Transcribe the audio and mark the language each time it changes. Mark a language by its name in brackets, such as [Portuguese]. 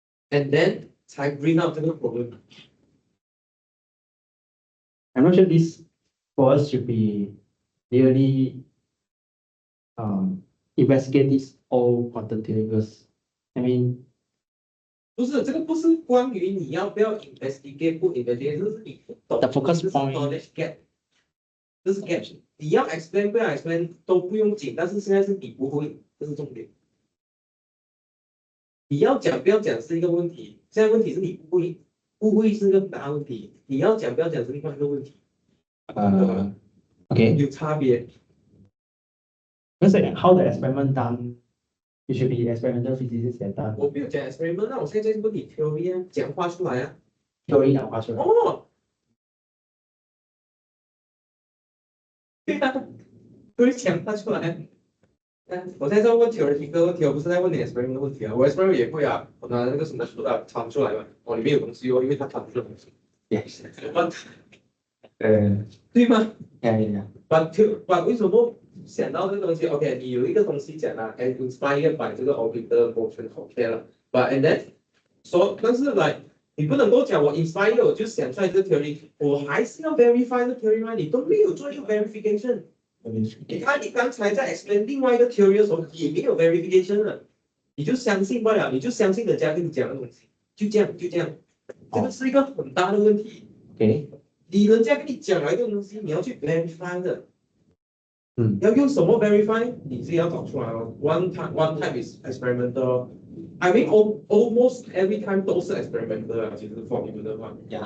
[English] And then [Chinese] 才 [English] bring out [Chinese] 这个 [English] problem. I'm not sure this for us should be really investigate this all quantum theory because I mean [Chinese] 不是，这个不是关于你要不要 investigate 不 investigate，这是你不懂。 [English] the focus [Chinese] 这是 [English] point knowledge gap， [Chinese] 这是 [English] gap。 [Chinese] 你要 explain 不要 explain 都不用紧，但是现在是你不会，这是重点。你要讲不要讲是一个问题，现在问题是你不会，不会是个大问题。你要讲不要讲是另外一个问题， [English] okay. [Chinese] 有差别。 [English] Because like how the experiment done, it should be experimental physicists that done [Chinese] 我没有讲 experiment， 那我现在在问你 theory 啊，讲话出来啊。 theory 讲话出来。哦，对啊，不是讲话出来。我现在在问 theory 一个问题，我不是在问你 experiment 的问题啊。我 experiment 也会啊，我拿那个什么出来产出来嘛，里面有东西哦，因为它产出来东西。 [English] Yes. [Chinese] 对吗 [English] Yeah. ？ But [Chinese] 为什么想到这个东西 ？OK， 你有一个东西讲了 ， [English] and inspired by [Chinese] 这个 orbital motion OK 了。 [English] But and then [Chinese] 但是 [English] like [Chinese] 你不能够讲我 inspire 我就想出来这个 theory， 我还是要 verify 这个 theory 吗？你都没有做一个 verification。你看你刚才在 explain 另外一个 theory 的时候也没有 verification 了，你就相信不了，你就相信人家跟你讲的东西，就这样，这个是一个很大的问题。 [English] Okay. [Chinese] 人家跟你讲了一个东西，你要去 verify 的。要用什么 verify？ 你自己要找出来哦。 [English] One time is experimental. I mean, almost every time [Chinese] 都是 [English] experimental [Chinese] 啊，其实 [English] for [Chinese] 你们的话。